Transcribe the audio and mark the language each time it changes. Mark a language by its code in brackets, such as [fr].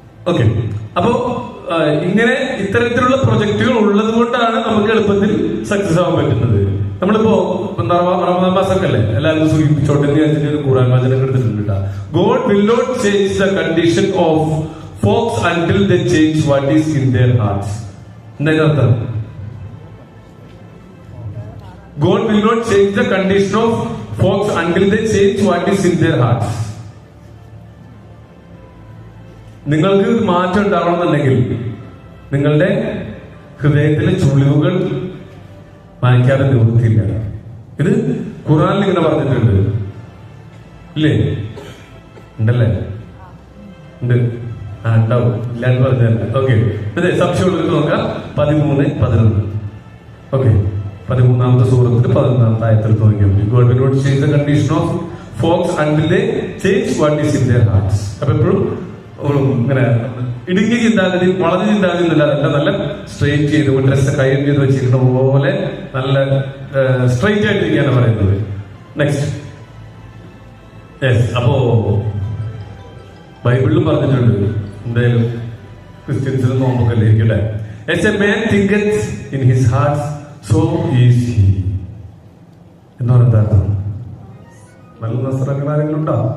[ml] Okay, അപ്പോ ഇങ്ങനെ ഇത്തരത്തിലുള്ള പ്രൊജക്ടുകൾ ഉള്ളത് കൊണ്ടാണ് നമുക്ക് എളുപ്പത്തിൽ സക്സസ് ആവാൻ പറ്റുന്നത്. നമ്മളിപ്പോ റമദാൻ മാസമൊക്കെ അല്ലേ, എല്ലാവരും സൂചിപ്പിച്ചോട്ടെ. ഒരു ഖുർആൻ വചനം എടുത്തിട്ടുണ്ട്. [en] God will not change the condition of folks until they change what is in their hearts. [ml] എന്താ അർത്ഥം? [en] God will not change the condition of folks until they change what is in their hearts. [ml] നിങ്ങൾക്ക് മാറ്റം ഉണ്ടാവണമെന്നുണ്ടെങ്കിൽ നിങ്ങളുടെ ഹൃദയത്തിലെ ചുളിവുകൾ മായ്ക്കാതെ നിവൃത്തിയില്ല. ഇത് ഖുർആനിൽ ഇങ്ങനെ പറഞ്ഞിട്ടുണ്ട്, ഇല്ലേ? ഉണ്ടല്ലേ? ഉണ്ട്. ഉണ്ടാവും, ഇല്ലാന്ന് പറഞ്ഞല്ല. ഓക്കെ, അതെ. സംശയമുള്ളത് നോക്കാം. 13, 11. ഓക്കെ, 13ാമത്തെ സൂറത്തിൽ 11ാമത്തെ ആയത്തെടുത്ത് നോക്കിയാൽ മതി. [en] God will not change the condition of folks until they change what is in their hearts. [ml] അപ്പൊ എപ്പോഴും ഇങ്ങനെ ഇടുങ്ങിയ ചിന്താഗതി, വളഞ്ഞ ചിന്താഗതി ഒന്നുമില്ല. അതെല്ലാം നല്ല സ്ട്രെയിറ്റ് ചെയ്ത് ഡ്രസ് കൈ ചെയ്ത് വെച്ചിരിക്കുന്ന പോലെ നല്ല സ്ട്രെയിറ്റ് ആയിട്ടിരിക്കാണ് പറയുന്നത്. നെക്സ്റ്റ്. യെസ്. അപ്പോ ബൈബിളിലും പറഞ്ഞിട്ടുണ്ട്, എന്തായാലും ക്രിസ്ത്യൻസിന് നോമ്പൊക്കെ ഇരിക്കട്ടെ. [en] As a man thinketh in his heart, so is he. [ml] എന്ന് പറഞ്ഞാൽ നല്ല നസ്രങ്ങൾ ആരെങ്കിലും ഉണ്ടോ?